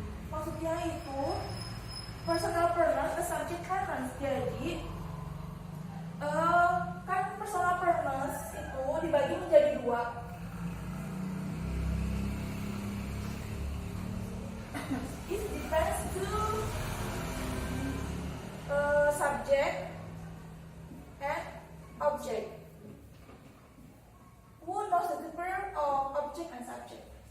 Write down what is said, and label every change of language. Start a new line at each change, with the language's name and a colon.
Indonesian: Maksudnya itu
English: personal pronouns is subject pronouns.
Indonesian: Jadi kan personal pronouns itu dibagi menjadi 2.
English: It depends to subject and object. Who knows the difference of object and subject?